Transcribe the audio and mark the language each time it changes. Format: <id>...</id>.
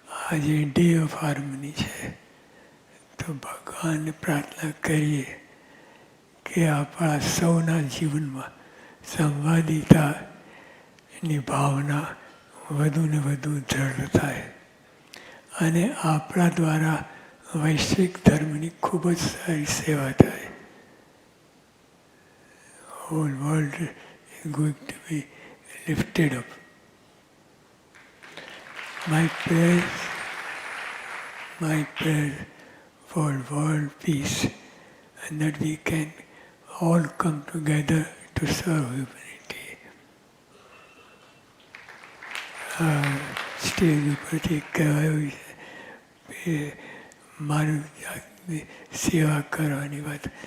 <gu>આજે day of harmony છે, તો ભગવાનને પ્રાર્થના કરીએ કે આપણા સૌના જીવનમાં સંવાદિતાની ભાવના વધુ ને વધુ દ્રઢ થાય અને આપણા દ્વારા વૈશ્વિક ધર્મની ખૂબ જ સારી સેવા થાય.</gu> <en>Whole world is going to be lifted up. My prayers for world peace, and that we can all come together to serve humanity.</en> <gu>Stage ઉપરથી કહેવાયું છે માનવ જાતની સેવા કરવાની વાત.</gu>